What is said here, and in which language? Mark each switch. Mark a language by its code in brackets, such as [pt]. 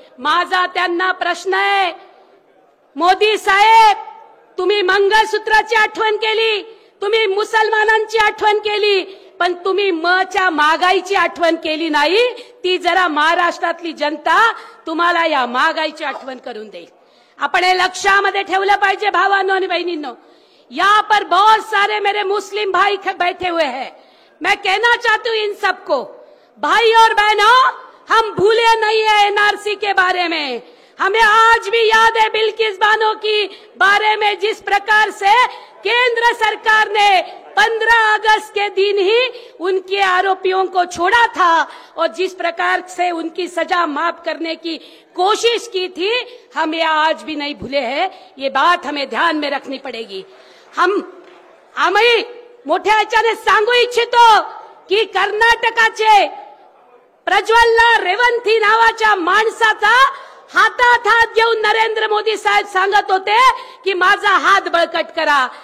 [mr] माझा त्यांना प्रश्न आहे, मोदी साहेब, तुम्ही मंगळसूत्राची आठवण केली, तुम्ही मुसलमानांची आठवण केली, पण तुम्ही मच्या महागाईची आठवण केली नाही। ती जरा महाराष्ट्रातली जनता तुम्हाला या महागाईची आठवण करून देईल। आपण हे लक्षामध्ये ठेवलं पाहिजे भावांनो आणि बहिणींनो। [hi] यहाँ पर बहुत सारे मेरे मुस्लिम भाई बैठे हुए हैं। मैं कहना चाहती हूँ इन सबको, भाई और बहनों, हम भूले नहीं है एनआरसी के बारे में। हमें आज भी याद है बिल्किस बानो की बारे में जिस प्रकार से केंद्र सरकार ने 15 अगस्त के दिन ही उनके आरोपियों को छोड़ा था और जिस प्रकार से उनकी सजा माफ करने की कोशिश की थी, हम ये आज भी नहीं भूले हैं। ये बात हमें ध्यान में रखनी पड़ेगी। [mr] आम्ही मोठ्या ह्याच्याने सांगू इच्छितो की कर्नाटकाचे प्रज्वलला रेवंथी नावाच्या माणसाचा हातात हात घेऊन नरेंद्र मोदी साहेब सांगत होते की माझा हात बळकट करा।